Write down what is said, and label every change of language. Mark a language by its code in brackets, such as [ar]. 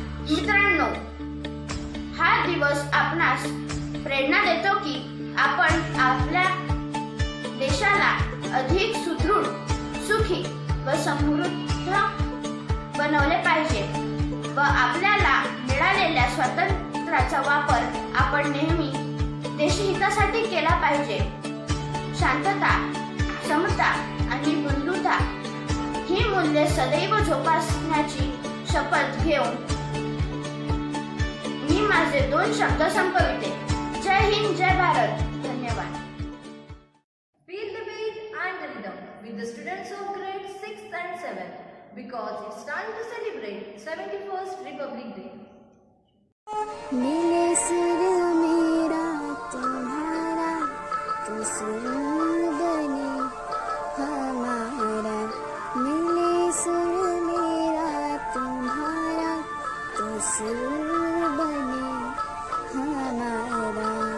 [mr] मित्रांनो, हा दिवस आपणास प्रेरणा देतो की आपण आपल्या देशाला अधिक सुदृढ, सुखी व समृद्ध बनवले पाहिजे व आपल्याला मिळालेल्या स्वातंत्र्याचा वापर आपण नेहमी देशहितासाठी केला पाहिजे. शांतता, समता आणि बंधुता ही मूल्ये सदैव जोपासण्याची शपथ घेऊन मी माझे 2 शब्द संपविते. जय हिंद, जय भारत. धन्यवाद. [en] Feel the beat and the rhythm with the students of grade 6th and 7th because it's time to celebrate 71st Republic Day. [hi] मिले सुर मेरा तुम्हारा, तो सुर बने हमारा. मिले सुर मेरा तुम्हारा, तो सुर बने हमारा.